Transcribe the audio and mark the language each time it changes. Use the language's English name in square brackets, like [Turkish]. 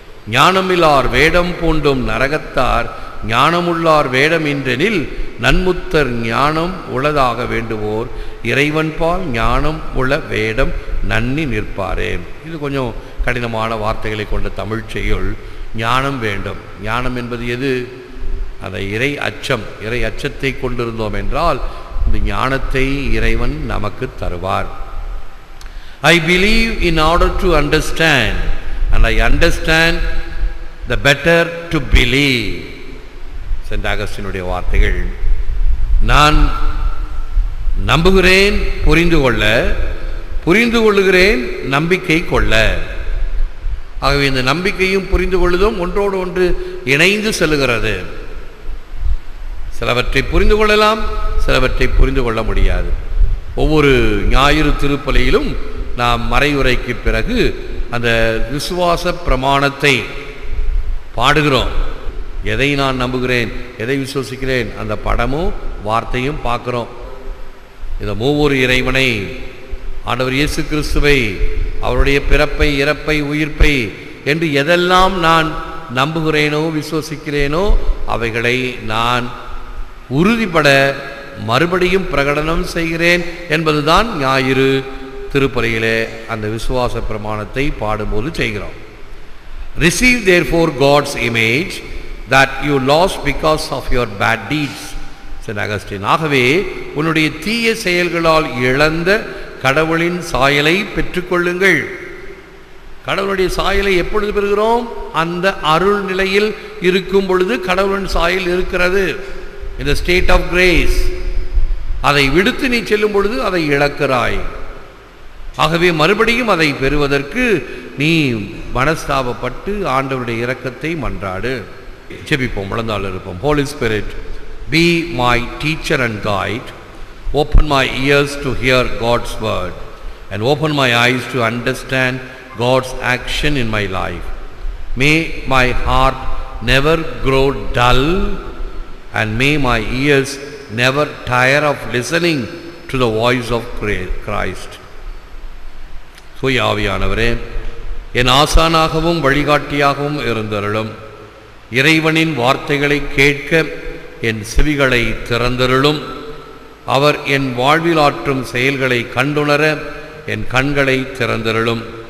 [Tamil] ஞானமில்லார் வேடம் பூண்டும் நரகத்தார் ஞானமுள்ளார் வேடமின்றெனில் நன்முத்தர் ஞானம் உளதாக வேண்டுவோர் இறைவன்பால் ஞானம் உள்ள வேடம் நன்னி நிற்பாரே. இது கொஞ்சம் கடினமான வார்த்தைகளை கொண்ட தமிழ் செய்யுள். ஞானம் வேண்டும். ஞானம் என்பது எது? அதை இறை அச்சம், இறை அச்சத்தை கொண்டிருந்தோம் என்றால் இந்த ஞானத்தை இறைவன் நமக்கு தருவார். [English] I believe in order to understand, and I understand the better to believe. [Tamil] Send அகஸ்டினுடைய வார்த்தைகள். நான் நம்புகிறேன் புரிந்து கொள்ள, புரிந்து கொள்ளுகிறேன் நம்பிக்கை கொள்ள. ஆகவே இந்த நம்பிக்கையும் புரிந்து கொள்ளுதும் ஒன்றோடு ஒன்று இணைந்து செல்லுகிறது. சிலவற்றை புரிந்து கொள்ளலாம், சிலவற்றை புரிந்து கொள்ள முடியாது. ஒவ்வொரு ஞாயிறு திருப்பலியிலும் நாம் மறையுரைக்கு பிறகு அந்த விசுவாச பிரமாணத்தை பாடுகிறோம். எதை நான் நம்புகிறேன், எதை விசுவசிக்கிறேன், அந்த படமும் வார்த்தையும் பார்க்குறோம். இந்த மூவொரு இறைவனை, ஆண்டவர் இயேசு கிறிஸ்துவை, அவருடைய பிறப்பை, இறப்பை, உயிர்ப்பை என்று எதெல்லாம் நான் நம்புகிறேனோ விசுவசிக்கிறேனோ அவைகளை நான் உறுதிப்பட மறுபடியும் பிரகடனம் செய்கிறேன் என்பதுதான் ஞாயிறு திருப்பலியிலே அந்த விசுவாச பிரமாணத்தை பாடும்போது செய்கிறோம். [English] Receive therefore God's image that you lost because of your bad deeds. [Tamil] Send Augustine. ஆகவே உன்னுடைய தீய செயல்களால் இழந்த கடவுளின் சாயலை பெற்றுக்கொள்ளுங்கள். கடவுளுடைய சாயலை எப்பொழுது பெறுகிறோம்? அந்த அருள் நிலையில் இருக்கும் பொழுது கடவுளின் சாயல் இருக்கிறது. இந்த [English] State of grace. [Tamil] அதை விடுத்து நீ செல்லும் பொழுது அதை இழக்கிறாய். ஆகவே மறுபடியும் அதை பெறுவதற்கு நீ மனஸ்தாபப்பட்டு ஆண்டவருடைய இரக்கத்தை மன்றாடு. ஜெபிப்போம், முழந்தாள் இருப்போம். [English] Holy Spirit, be my teacher and guide. Open my ears to hear God's word and open my eyes to understand God's action in my life. May my heart never grow dull and may my ears never tire of listening to the voice of Christ. [Tamil] தூய ஆவியானவரே, என் ஆசானாகவும் வழிகாட்டியாகவும் இருந்தருளும். இறைவனின் வார்த்தைகளை கேட்க என் செவிகளை திறந்தருளும். அவர் என் வாழ்வில் ஆற்றும் செயல்களை கண்டுணர என் கண்களை திறந்தருளும்.